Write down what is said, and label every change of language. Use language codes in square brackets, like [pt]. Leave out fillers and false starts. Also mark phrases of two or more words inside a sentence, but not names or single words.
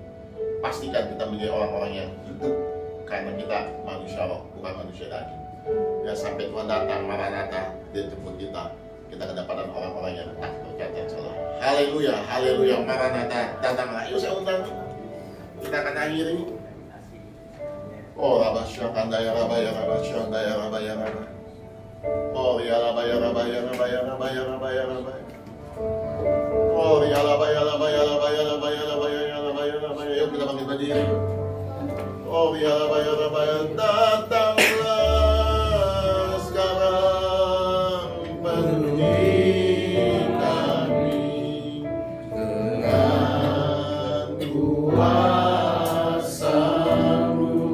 [id] Pastikan kita menjadi orang-orang yang hidup karena kita manusia roh, bukan manusia daging. Ya sampai Tuhan datang, Maranatha, dia jemput kita kedapatan orang-orang yang tak bercacat celah. Haleluya, haleluya, Maranatha, datanglah. Ayo saya undang. Kita akan akhiri. Oh, Rabasya Kandaya Rabaya Rabasya Kandaya Rabaya Rabaya. Oh, ya Rabaya Rabaya Rabaya Rabaya Rabaya Rabaya. Oh, ya Rabaya Rabaya Rabaya Rabaya Rabaya Rabaya Rabaya. Yuk kita bangkit berdiri. Oh, ya Rabaya Rabaya, datanglah sekarang penuhi kami dengan kuasa-Mu.